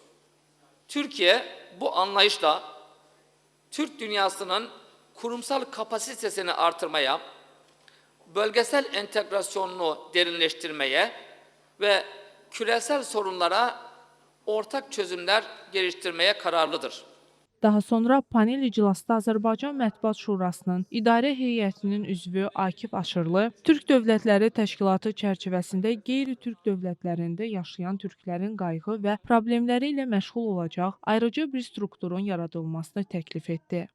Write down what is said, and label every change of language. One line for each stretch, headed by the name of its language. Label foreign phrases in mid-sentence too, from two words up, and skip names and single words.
Turkish: Türkiye bu anlayışla Türk dünyasının kurumsal kapasitesini artırmaya, bölgesel entegrasyonunu derinleştirmeye ve küresel sorunlara ortak çözümler geliştirmeye kararlıdır.
Azerbaijani: Daha sonra panel iclasda Azərbaycan Mətbuat Şurasının İdarə Heyətinin üzvü Akif Aşırlı, Türk Dövlətləri Təşkilatı çərçivəsində qeyri-türk dövlətlərində yaşayan türklərin qayğı və problemləri ilə məşğul olacaq ayrıca bir strukturun yaradılmasını təklif etdi.